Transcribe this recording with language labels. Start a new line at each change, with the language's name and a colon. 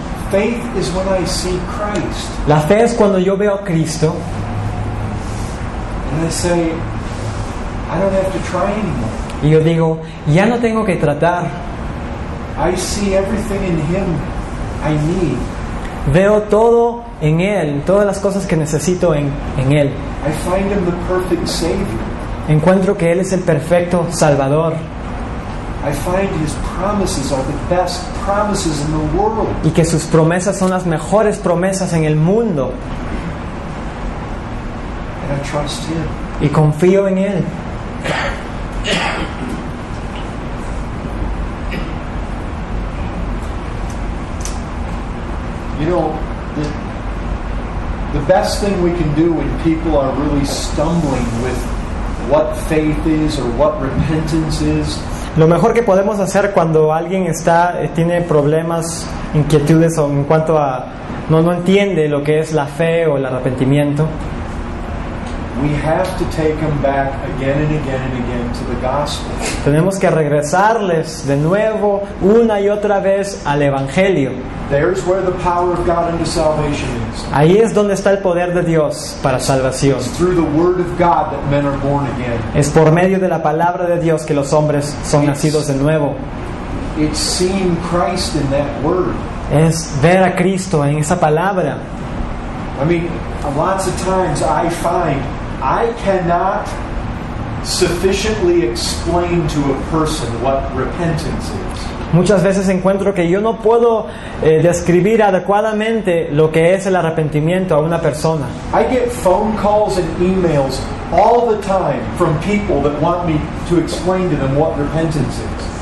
English: Faith is when I see Christ.
Spanish: La fe es cuando yo veo a Cristo
English: And I say, I don't have to try anymore.
Spanish: y yo digo, ya no tengo que tratar.
English: I see everything in Him I need.
Spanish: Veo todo en Él, todas las cosas que necesito en Él.
English: I find Him the perfect Savior.
Spanish: Encuentro que Él es el perfecto Salvador.
English: I find His promises are the best promises in the world.
Spanish: Y que sus promesas son las mejores promesas en el mundo.
English: And I trust Him.
Spanish: Y confío en Él.
English: You know, the best thing we can do when people are really stumbling with what faith is or what repentance is,
Spanish: Lo mejor que podemos hacer cuando alguien tiene problemas, inquietudes o en cuanto a no entiende lo que es la fe o el arrepentimiento,
English: we have to take them back again and again and again to the gospel.
Spanish: tenemos que regresarles de nuevo una y otra vez al Evangelio.
English: There's where the power of God unto salvation is.
Spanish: Ahí es donde está el poder de Dios para salvación.
English: It's through the word of God that men are born again.
Spanish: Es por medio de la palabra de Dios que los hombres son nacidos de nuevo.
English: It's seeing Christ in that word.
Spanish: Es ver a Cristo en esa palabra.
English: I mean, lots of times I find I cannot sufficiently explain to a person what repentance is.
Spanish: Muchas veces encuentro que yo no puedo describir adecuadamente lo que es el arrepentimiento a una persona.
English: I get phone calls and emails all the time from people that want me to explain to them what repentance is.